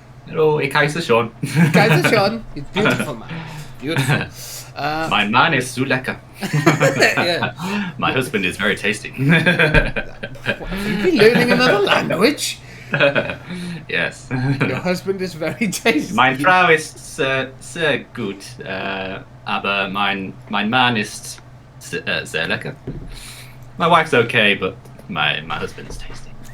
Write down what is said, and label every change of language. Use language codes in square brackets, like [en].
[de] Hello, ik heiße Sean. [en] Guys, Sean. He's beautiful, man. Beautiful. My man is so lecker. Yeah. My husband is very tasty. Have you been learning another language? Yes. Your husband is very tasty. [de] Meine Frau ist sehr gut, aber mein Mann ist sehr lecker. [en] My wife's okay, but my husband's tasty.